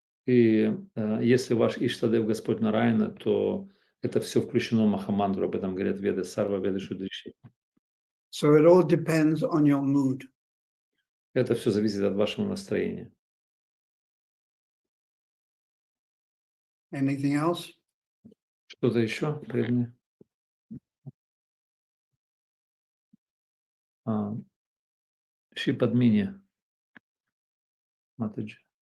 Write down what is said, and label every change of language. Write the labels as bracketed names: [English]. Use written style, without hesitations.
[Russian] И если ваш Иштадев Господь Нараяна, то это все включено в Махамантру, об этом говорят Веды, Сарва Веды Шудриши. [English] So it all depends on your mood. [Russian] Это все зависит от вашего настроения. [English] Anything else? [Russian] Что-то еще, преданные? Ши Падмини, Матаджи.